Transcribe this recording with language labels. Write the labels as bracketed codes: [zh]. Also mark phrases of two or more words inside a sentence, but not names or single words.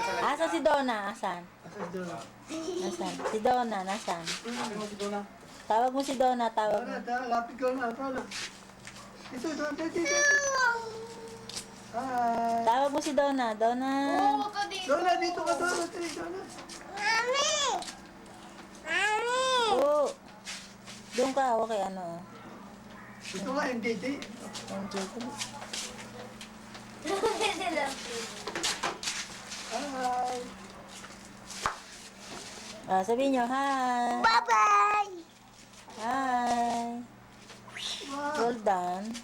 [tl] Asan si Donna? Asan? Asa doon? Asan? Si Donna, nasan? Ano mo si Donna? Tawag mo si Donna, tawag mo. Donna, lapit ka na. Donna. Ito, Donna. Dito. Hi. Tawag mo si Donna. Donna. Donna, dito ka. Donna, Donna. Oo. Doon ka, hawak kay ano. Ito nga, MDT. Hi. Sabihin nyo, hi. [en] Bye-bye. Hi. Well done.